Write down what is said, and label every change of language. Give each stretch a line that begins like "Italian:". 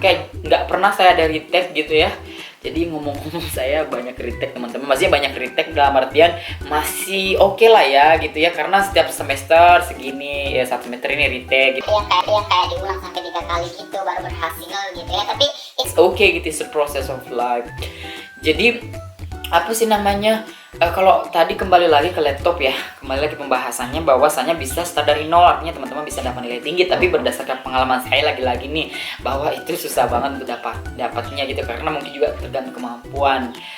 Indonesian: Kayak nggak pernah saya ada retake gitu ya. Jadi ngomong-ngomong saya banyak retake teman-teman, masih banyak retake dalam artian masih oke lah ya gitu ya, karena setiap semester segini ya, satu semester ini retake gitu. yang kayak diulang sampai 3 kali gitu baru berhasil gitu ya. Tapi
English: It's okay gitu, it's a process of life.
Indonesian: Jadi apa sih namanya, kalau tadi kembali lagi ke laptop ya, kembali lagi pembahasannya bahwasanya bisa start dari nol, artinya teman-teman bisa dapat nilai tinggi. Tapi berdasarkan pengalaman saya lagi-lagi nih, bahwa itu susah banget untuk dapatnya gitu, karena mungkin juga tergantung kemampuan.